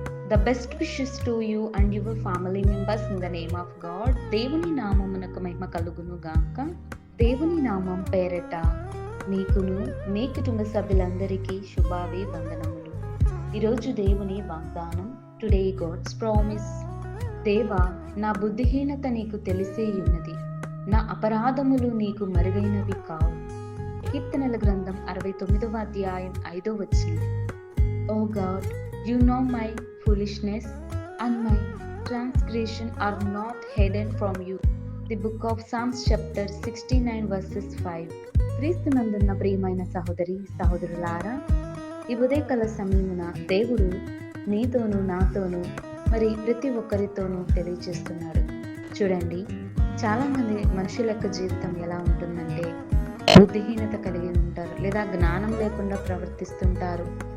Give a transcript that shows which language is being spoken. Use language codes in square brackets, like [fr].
[en] The best wishes to you and your family members in the name of God. [te] దేవుని నామమునకు మహిమ కలుగును గాక. దేవుని నామం పేరట మీకును మీ కుటుంబ సభ్యులందరికీ శుభావి వందనములు. ఈరోజు దేవుని వాగ్దానం, [en] Today God's promise. [te] దేవా, నా బుద్ధిహీనత నీకు తెలిసే ఉన్నది, నా అపరాధములు నీకు మరుగైనవి కావు. కీర్తనల గ్రంథం 69వ అధ్యాయం 5వ వచనం. [en] O God, you know my foolishness and my transgression are not hidden from you. The book of Psalms chapter 69 verses 5. [te] క్రీస్తునందున్న ప్రియమైన సహోదరి సహోదరులారా, ఈ ఉదయకాల సమయమున దేవుడు నీతోనూ నాతోనూ మరి ప్రతి ఒక్కరితోనూ తెలియజేస్తున్నాడు. చూడండి, చాలామంది మనుషుల యొక్క జీవితం ఎలా ఉంటుందంటే బుద్ధిహీనత కలిగి ఉంటారు, లేదా జ్ఞానం లేకుండా ప్రవర్తిస్తుంటారు.